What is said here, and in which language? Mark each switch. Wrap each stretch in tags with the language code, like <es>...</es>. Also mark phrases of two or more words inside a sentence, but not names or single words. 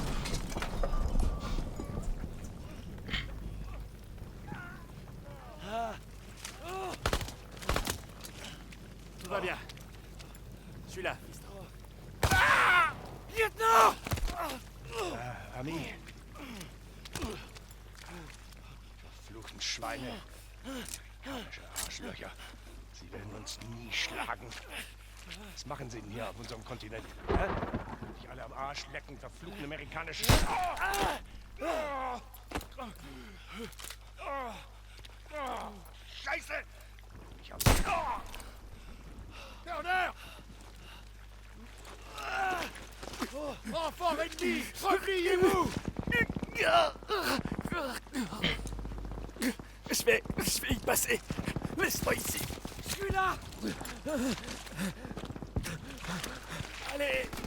<fr>Tout va bien. Je suis là, fiston. Ah! Lieutenant! Ami.</fr> <de>Verfluchten Schweine. Komische Arschlöcher. Sie werden uns nie schlagen. Was machen sie denn hier auf unserem Kontinent? Hä? Die alle am Arsch lecken, verfluchten amerikanischen... Scheiße! Ich hab's... Turner!</de> <fr>Renfort ennemi! Repliez-vous! Je vais y passer. Laisse-moi ici. Je suis là. Allez.</fr>